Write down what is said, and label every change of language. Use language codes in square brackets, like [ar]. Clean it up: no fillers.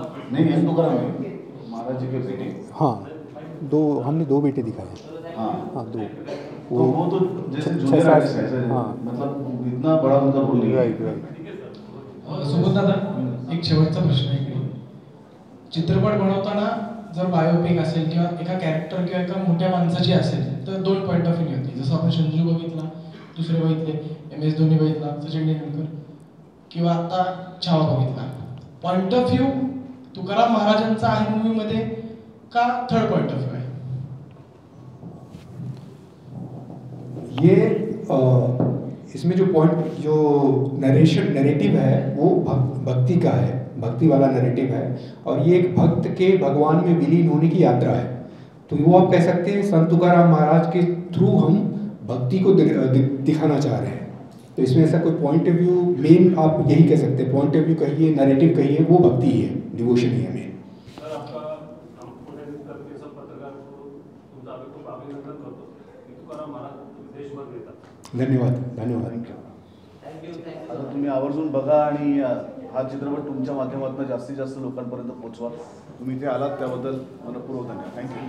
[hi] नहीं, यंग तुकाराम नहीं, महाराज जी के बेटे. हाँ, हमने 2 बेटे दिखाए. हाँ, 2. वो तो जैसे जूनियर आर्टिस्ट है ऐसे, मतलब इतना बड़ा उनका रोल नहीं है। [mr] सोबत दादा एक शेवटचा प्रश्न आहे इकडे. चित्रपट बनवताना जर बायोपिक असेल किंवा एका कॅरेक्टर किंवा एका मोठ्या माणसाची असेल तर 2 पॉईंट ऑफ व्ह्यू होती. जसं आपण संजू बघितला, दुसरे बघितले MS धोनी बघितला, सचिन तेंडुलकर, किंवा आता छावा बघितला. पॉईंट ऑफ व्ह्यू तुकाराम महाराजांचा आहे मूवीमध्ये का थर्ड पॉईंट ऑफ व्ह्यू आहे? [hi] ये इसमें जो पॉइंट जो नरेटिव है वो भक्ति का है, भक्ति वाला नैरेटिव है, और ये एक भक्त के भगवान में विलीन होने की यात्रा है. तो वो आप कह सकते हैं संत तुकाराम महाराज के थ्रू हम भक्ति को दिखाना चाह रहे हैं. तो इसमें ऐसा कोई पॉइंट ऑफ व्यू मेन आप यही कह सकते हैं, पॉइंट ऑफ व्यू कहिए, नैरेटिव कहिए, वो भक्ति ही है, डिवोशन ही है मेन. सर आपका हम पुणे करके सब पत्रकार को [mr] तुमचा आम्ही खूप अभिनंदन करतो की तुकाराम महाराज तुम्ही देशभर येतात. धन्यवाद धन्यवाद. आता तुम्ही आवर्जून बघा आणि हा चित्रपट तुमच्या माध्यमातून जास्तीत जास्त लोकांपर्यंत पोहोचवा. तुम्ही इथे आलात त्याबद्दल मनपूर्वक धन्यवाद. थँक्यू.